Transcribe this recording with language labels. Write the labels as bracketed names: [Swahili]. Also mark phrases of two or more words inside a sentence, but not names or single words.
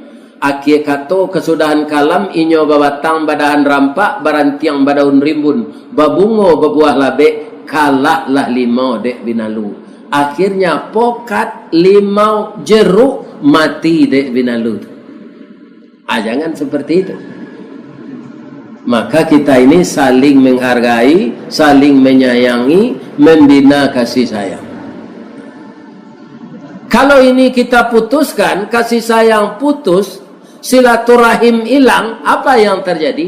[Minangkabau] Akhir kato kesudahan kalam inyo babatang badahan rampak barantiang badaun rimbun babungo babuah labek kalahlah limau dek binalu. Akhirnya pokat limau jeruk mati dek binalu. [Indonesian] Jangan seperti itu. Maka kita ini saling menghargai, saling menyayangi, membina kasih sayang. Kalau ini kita putuskan, kasih sayang putus, silaturahim hilang, apa yang terjadi?